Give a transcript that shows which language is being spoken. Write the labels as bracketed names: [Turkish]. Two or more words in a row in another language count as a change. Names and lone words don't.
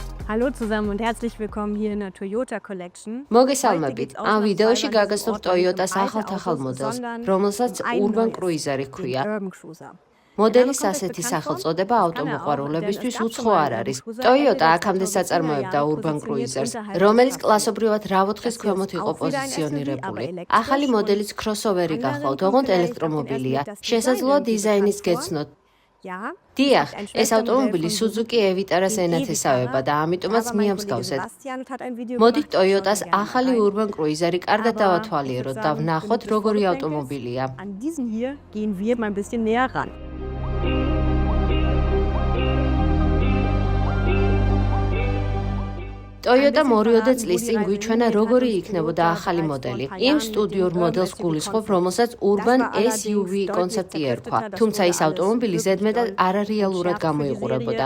[German] Hallo zusammen und herzlich willkommen hier in der Toyota Collection. [Georgian] მოგესალმებით. ამ ვიდეოში გაგაცნობ Toyotas ახალ მოდელს, რომელსაც Urban Cruiser ჰქვია. მოდელის ასეთი სახელწოდება ავტომოყვარულებისთვის უცხო არ არის. Toyota აქამდე საწარმოებდა Urban Cruisers, რომელიც კლასობრივად რა-4-ის ქვემოთ იყო პოზიციონირებული. ახალი მოდელიც crossover-ი გახლავთ, ოღონდ ელექტრომობილია. შესაძლოა დიზაინის გეცნოთ. დიახ, ეს ავტომობილი Suzuki E-Vitara-ს ენათესავება და ამიტომაც მიამსგავსეთ. მოდით Toyotas ახალი Urban Cruiser-ი კარგად დავათვალიეროთ და ვნახოთ, როგორი ავტომობილია. [German] An diesen hier gehen wir mal ein bisschen näher ran. [Georgian] Toyota 2 წლის წინ გვიჩვენა, როგორი იქნებოდა ახალი მოდელი. იმ სტუდიურ მოდელს გულისხმობ, რომელსაც Urban SUV კონცეფტი ერქვა. თუმცა ის ავტომობილი ზედმეტად არარეალურად გამოიყურებოდა.